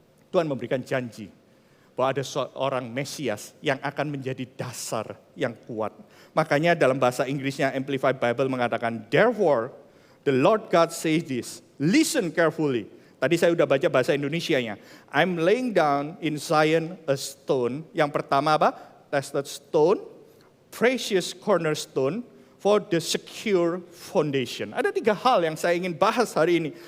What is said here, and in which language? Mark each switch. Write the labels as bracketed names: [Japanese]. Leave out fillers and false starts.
[Indonesian] Tuhan memberikan janji bahwa ada seorang Mesias yang akan menjadi dasar yang kuat. Makanya dalam bahasa Inggrisnya [English] Amplified Bible mengatakan, therefore the Lord God says this, listen carefully. [Indonesian] Tadi saya sudah baca bahasa Indonesianya. [English] I'm laying down in Zion a stone. [Indonesian] Yang pertama apa? [English] Tested stone, precious cornerstone, for the secure foundation. [Indonesian] Ada 3 hal yang saya ingin bahas hari ini.